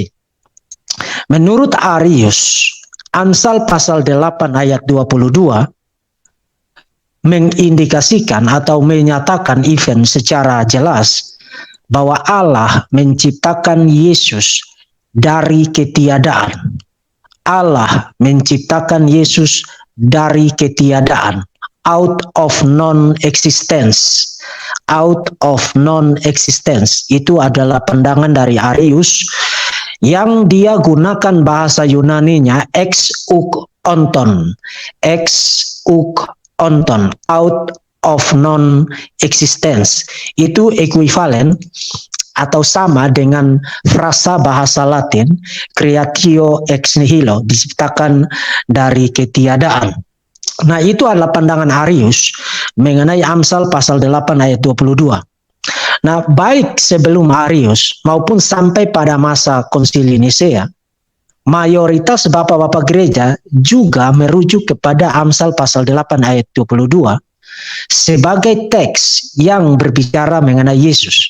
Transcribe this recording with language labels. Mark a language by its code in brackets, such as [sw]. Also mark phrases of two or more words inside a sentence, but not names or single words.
[id] Menurut Arius, Amsal pasal 8 ayat 22 mengindikasikan atau menyatakan event secara jelas bahwa Allah menciptakan Yesus dari ketiadaan. Allah menciptakan Yesus dari ketiadaan, [en] out of non-existence. Out of non-existence [id] itu adalah pandangan dari Arius yang dia gunakan bahasa Yunaninya [el] ἐξ οὐκ ὄντων, [en] out of non-existence. [id] Itu ekuivalen atau sama dengan frasa bahasa Latin [la] creatio ex nihilo, [id] diciptakan dari ketiadaan. Nah, itu adalah pandangan Arius mengenai Amsal pasal 8 ayat 22. Nah, baik sebelum Arius maupun sampai pada masa Konsili Nisea, mayoritas bapak-bapak gereja juga merujuk kepada Amsal pasal 8 ayat 22 sebagai teks yang berbicara mengenai Yesus.